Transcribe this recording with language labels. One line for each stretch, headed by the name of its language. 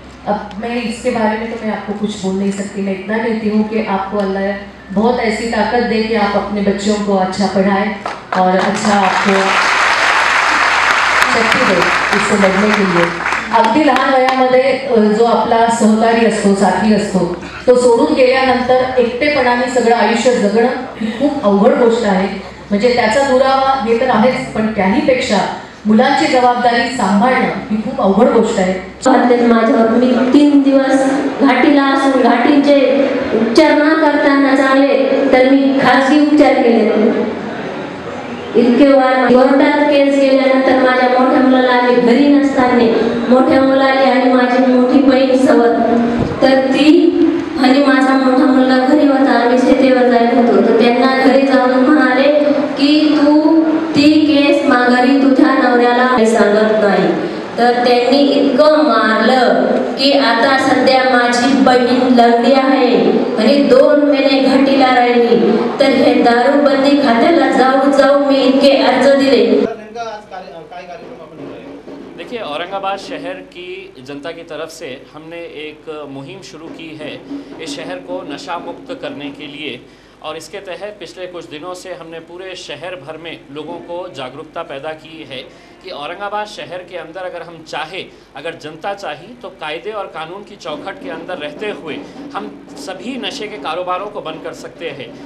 Hindi: अब मैं इसके बारे में तो मैं आपको कुछ बोल नहीं सकती। मैं इतना कहती हूँ कि आपको अल्लाह बहुत ऐसी ताकत दे कि आप अपने बच्चों को अच्छा पढ़ाएं और अच्छा आपको शक्ती दे इससे लढणे के लिए।
Marathi: अगदी लहान वयामध्ये जो आपला सहकारी असतो, साथी असतो, तो सोडून गेल्यानंतर एकटेपणाने सगळं आयुष्य जगणं ही खूप अवघड गोष्ट आहे। म्हणजे त्याचा दुरावा हे तर आहेच, पण त्याहीपेक्षा मुलांची जबाबदारी सांभाळणं ही खूप अवघड गोष्ट आहे। माझ्यावर मी 3 दिवस घाटीला असून घाटीचे उपचार न करताना चांगले तर मी खाजगी उपचार केले। इतके वार कोर्टात केस गेल्यानंतर माझ्या मोठ्या मुलाला आम्ही घरी नसताना मोठ्या मुलाने आणि माझी मोठी बहीण सोबत तर ती आणि माझा मोठा मुलगा घरी होता, आम्ही शेतीवर जात होतो, तर त्यांना घरी जाऊन म्हणाले की तू ती केस माघारी तुझ्या नवऱ्याला सांगत नाही। तर त्यांनी इतकं मारलं की आता सध्या माझी बहीण लंगडी आहे आणि 2 महिने घाटीला राहिली। तर हे दारूबंदी खात्याला जाऊ मी इतके अर्ज दिले।
Hindi: देखिए, औरंगाबाद शहर की जनता की तरफ से हमने एक मुहिम शुरू की है इस शहर को नशा मुक्त करने के लिए, और इसके तहत पिछले कुछ दिनों से हमने पूरे शहर भर में लोगों को जागरूकता पैदा की है कि औरंगाबाद शहर के अंदर अगर हम चाहे, अगर जनता चाही, तो कायदे और कानून की चौखट के अंदर रहते हुए हम सभी नशे के कारोबारों को बंद कर सकते हैं।